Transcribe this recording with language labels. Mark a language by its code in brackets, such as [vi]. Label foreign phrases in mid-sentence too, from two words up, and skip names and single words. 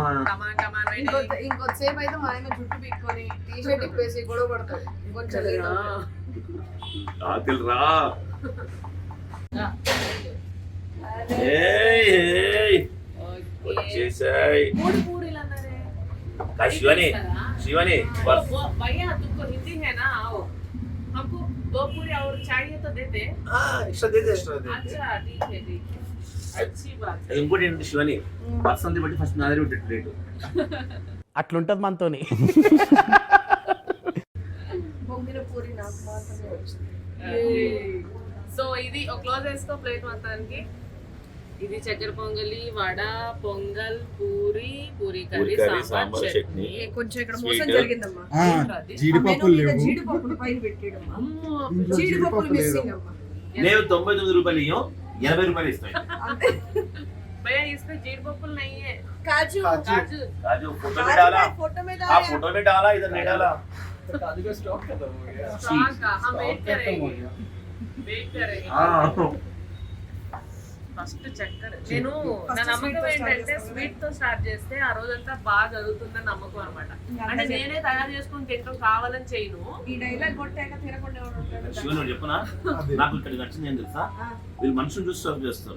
[te] ఇంకొద్దిసేపు అయితే మా ఆయన జుట్టు పీక్కొని టీషర్ట్ ఇప్పేసి గొడవ పడతాడు. ఇంకొంచెం ఆకలి రా. వచ్చేసాయి. 3 పూరీలు అన్నారే. [hi] शिवानी भैया तुमको हिंदी है ना? आओ, हमको 2 पूरी और चाहिए तो देते. एक्स्ट्रा दे दे, एक्स्ट्रा दे. अच्छा ठीक है, ठीक है. अच्छी बात है. [te] ఇంకోటి ఏంటి శివాని, పర్సనల్ బట్టి ఫస్ట్ నా దగ్గర పెట్టే రేటు అట్లుంటది మనతోని. పొంగిన పూరి నాకు మాత్రమే వచ్చింది. సో ఇది ఒక క్లోజ్ చేసుకో ప్లేట్ మొత్తానికి. ఇది చక్కెర పొంగలి, వడ, పొంగల్, పూరి, పూరి కర్రీ, సాంబార్, చట్నీ. కొంచెం ఇక్కడ మోసం జరిగిందమ్మా. జీడిపప్పులు లేవు. జీడిపప్పులు పైన పెట్టేయడమ్మా. జీడిపప్పులు మిస్సింగ్ అమ్మా. నేను 99 రూపాయలు ఇయ్యం, 80 రూపాయలు ఇస్తాను. [hi] भैया इसमें जीडिपप्पू नहीं है, काजू काजू काजू फोटो में डाला, फोटो में हाँ फोटो में डाला, इधर नहीं डाला. काजू का स्टॉक खत्म हो गया. स्टॉक का हम वेट करेंगे, वेट करेंगे. [te] ఫస్ట్ చక్కెర. నేను నా నమ్మకం ఏంటంటే స్వీట్ తో స్టార్ట్ చేస్తే ఆ రోజంతా బాగా జరుగుతుందని నమ్మకం అనమాట. అంటే నేనే తయారు చేసుకుని తింటాం, కావాలని చేయను. ఈ డైలాగ్ కొట్టాక తినకుండా శివన్ చెప్పనా, నాకు ఇక్కడ నచ్చింది ఏం తెలుసా, వీళ్ళు మనుషులు చూసి సర్వ్ చేస్తారు.